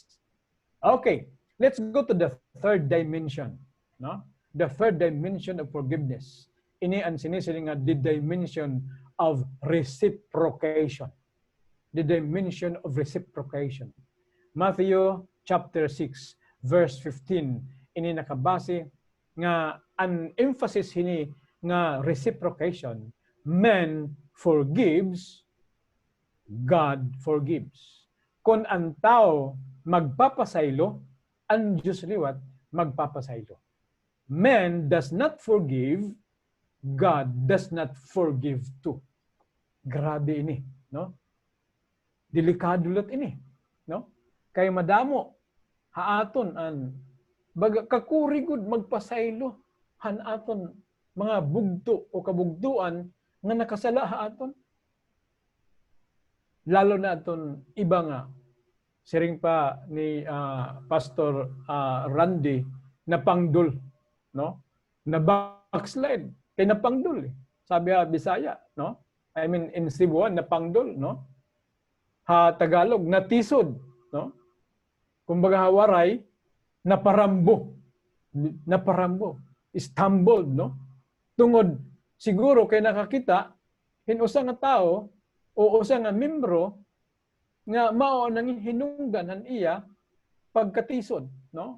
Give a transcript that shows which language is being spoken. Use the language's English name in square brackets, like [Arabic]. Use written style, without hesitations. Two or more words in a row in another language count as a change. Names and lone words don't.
[English] Okay, let's go to the third dimension, no? The third dimension of forgiveness. [Waray] Ini ang sinisiring nga [English] the dimension of reciprocation. The dimension of reciprocation. [Waray] Matthew chapter 6 verse 15 ini nakabase nga an emphasis hini nga reciprocation. [English] Man forgives, God forgives. [Waray] Kung ang tao magpapasaylo, ang Diyos liwat magpapasaylo. [English] Man does not forgive, God does not forgive too. [Waray] Grabe ini, no? Delikado lat ini, no? Kay madamo haaton an kakurigod magpasaylo han aton mga bugto o kabugtuan nga nakasala haaton. Lalo na aton iba nga siring pa ni Pastor Randy na pangdol, no? Na backslide kay napangdol eh. Sabi Bisaya, [English] no? I mean in Cebuan napangdol, no? [Waray] Tagalog natisod, no? Kumbaga hawaray naparambo, stumbled, no? Tungod siguro kay nakakita hinusa nga tao o usa nga membro nga mao nang hinungganan iya pagkatisod, no?